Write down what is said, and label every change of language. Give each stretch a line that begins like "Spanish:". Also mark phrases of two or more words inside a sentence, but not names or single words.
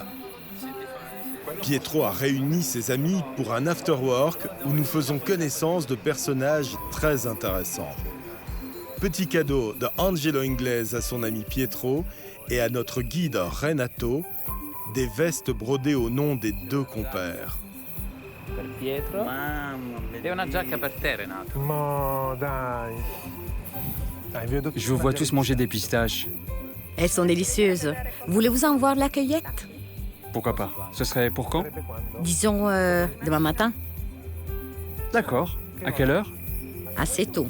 French: Pietro a réuni ses amis pour un afterwork où nous faisons connaissance de personnages très intéressants. Petit cadeau de Angelo Inglese à son ami Pietro et à notre guide Renato, des vestes brodées au nom des deux compères.
Italian: Per Pietro e una giacca per te, Renato.
French: Je vous vois tous manger des pistaches. Elles sont délicieuses. Voulez-vous en voir la cueillette? Pourquoi pas? Ce serait pour quand? Disons demain matin, D'accord. À quelle heure? assez tôt.